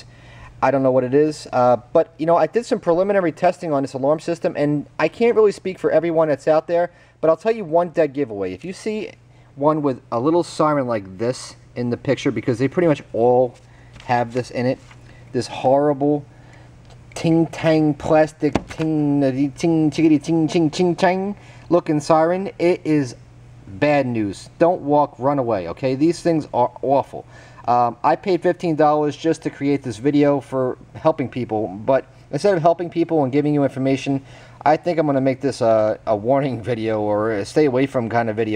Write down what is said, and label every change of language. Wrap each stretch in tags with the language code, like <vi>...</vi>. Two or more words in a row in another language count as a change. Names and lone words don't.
<en>I don't know what it is, but you know, I did some preliminary testing on this alarm system, and I can't really speak for everyone that's out there, but I'll tell you one dead giveaway. If you see one with a little siren like this in the picture, because they pretty much all have this in it, this horrible ting-tang plastic ting chickity ting ching ching chang looking siren, it is bad news. Don't walk, run away, okay? These things are awful. I paid $15 just to create this video for helping people, but instead of helping people and giving you information, I think I'm going to make this a warning video or a stay away from kind of video.</en>